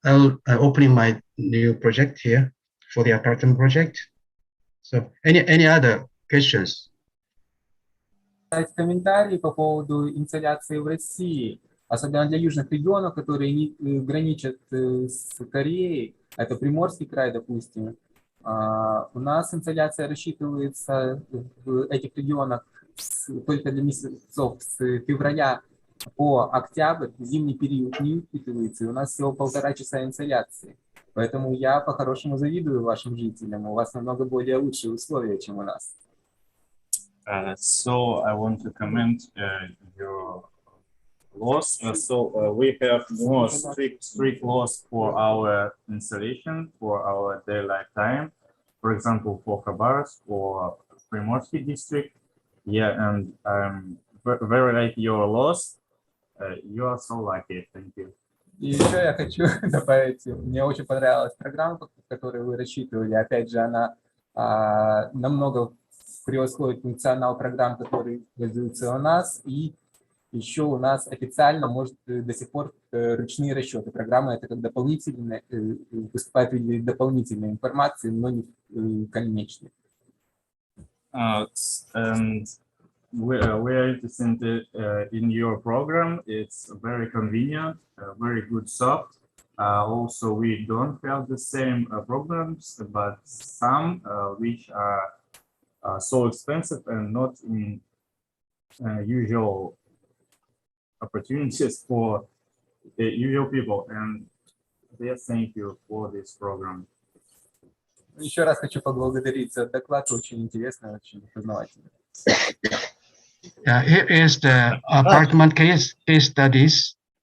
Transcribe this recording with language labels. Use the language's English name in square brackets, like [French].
[English] I'll open my new project here for the apartment project. So any other questions? [Russian] Комментарии по поводу инсоляции в России, особенно для южных регионов, которые не граничат с Кореей, это Приморский край, допустим. У нас инсоляция рассчитывается в этих регионах только для месяцев с февраля по октябрь, зимний период не учитывается, и у нас всего 1,5 часа инсоляции. Поэтому я по-хорошему завидую вашим жителям, у вас намного более лучшие условия, чем у нас. [English] So I want to comment your laws. We have more strict laws for our installation, for our daylight time. For example, for Khabarovsk, for Primorsky district. Yeah, and very like your laws. You are so lucky. Thank you. [Russian] И еще я хочу добавить, мне очень понравилась программа, которую вы рассчитывали. Опять же, она намного превосходит функционал программ, которые используются у нас. И еще у нас официально может до сих пор ручные расчеты. Программа это как дополнительная, выступает в виде дополнительной информации, но не конечной. [English] And we are interested in your program. It's very convenient, very good soft. Also, we don't have the same problems, but some which are so expensive and not in usual opportunities for the usual people. And yes, thank you for this program. [Russian] Еще раз хочу поблагодарить за доклад, очень интересный, очень познавательный. [English] Here is the apartment case studies.